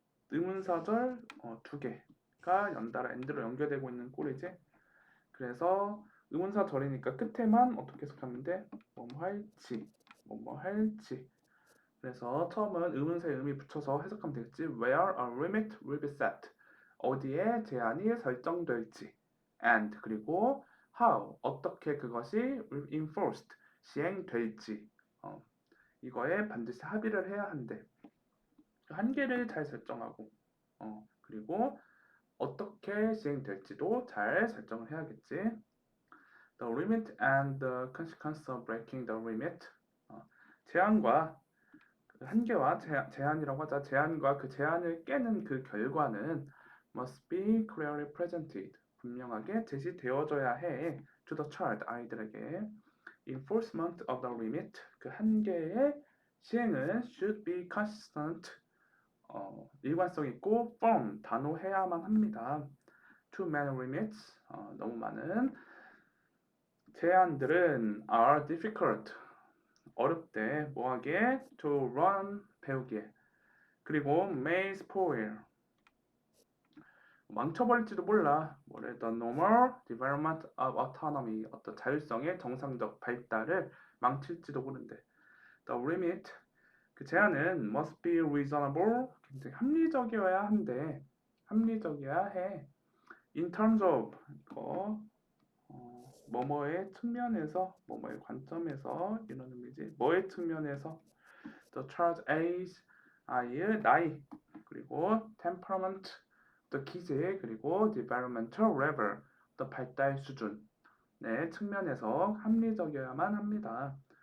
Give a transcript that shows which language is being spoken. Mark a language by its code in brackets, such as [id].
[ko] 의문사절 두 개가 연달아 엔드로 연결되고 있는 꼴이지. 그래서 의문사절이니까 끝에만 어떻게 해석하면 돼? 뭐뭐 할지. 그래서 처음은 의문사의 의미 붙여서 해석하면 되겠지. [en] Where a limit will be set, [ko] 어디에 제한이 설정될지. [en] And, [ko] 그리고 [en] how, [ko] 어떻게 그것이 [en] will be enforced, [ko] 시행될지. 이거에 반드시 합의를 해야 한대. 한계를 잘 설정하고 그리고 어떻게 시행될지도 잘 설정을 해야겠지. [en] The limit and the consequence of breaking the limit. [ko] 제한과 그 한계와 제한이라고 하자. 제한과 그 제한을 깨는 그 결과는 [en] must be clearly presented. [ko] 분명하게 제시되어져야 해. [en] To the child, [ko] 아이들에게. [en] Enforcement of the limit. [ko] 그 한계의 시행은 [en] should be consistent. [ko] 일관성 있고 firm, 단호해야만 합니다. [en] Too many limits. [ko] 너무 많은 제한들은 [en] are difficult. [ko] 어렵대. 뭐하게? [en] To run, [ko] 배우기에. 그리고 [en] may spoil. [ko] 망쳐버릴지도 몰라. 뭐래? [en] The normal development of autonomy. [ko] 어떤 자율성의 정상적 발달을 망칠지도 모른대. [en] The limit. [ko] 그 제한은 [en] must be reasonable. [ko] 굉장히 합리적이어야 한데. 합리적이어야 해. [en] In terms of. [ko] 이거 뭐뭐의 측면에서, 뭐뭐의 관점에서 이런 의미지. 뭐의 측면에서 [en] the child's age, [ko] 아이의 나이, 그리고 temperament, the 기세, 그리고 [en] developmental level, [ko] the 발달 수준 네, 측면에서 합리적이어야만 합니다.